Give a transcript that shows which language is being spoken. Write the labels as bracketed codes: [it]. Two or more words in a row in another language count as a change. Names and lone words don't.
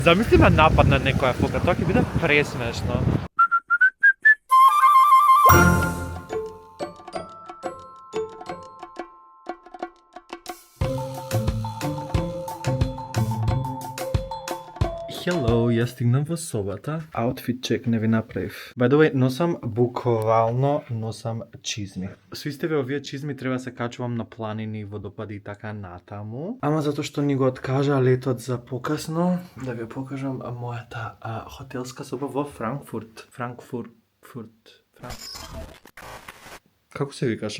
[mk] Замисли ме нападна некоја фока, тоа ќе биде пресмешно. Hello, јас стигнам во собата. [en] Outfit check [mk] не ви направив. [en] By the way, [mk] носам буквално чизми. Со истеве овие чизми треба се качувам на планини, водопади и така натаму. Ама затоа што ни го откажа летот за покасно, да ви покажам мојата хотелска соба во Франкфурт. Како се викаше?